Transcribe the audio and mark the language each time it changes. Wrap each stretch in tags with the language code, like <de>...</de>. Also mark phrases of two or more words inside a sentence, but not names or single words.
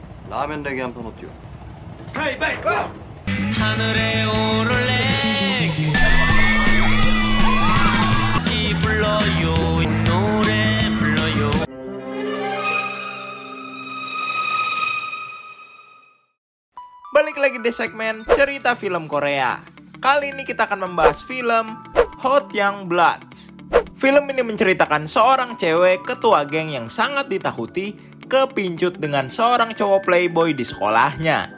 <ko>라면 대기 한 판 어때요? 가위바위보! 하늘에 오를래 같이 불러요 노래 불러요.</ko> <id>Balik lagi di segmen cerita film Korea. Kali ini kita akan membahas film Hot Young Bloods. Film ini menceritakan seorang cewek ketua geng yang sangat ditakuti kepincut dengan seorang cowok playboy di sekolahnya.</id>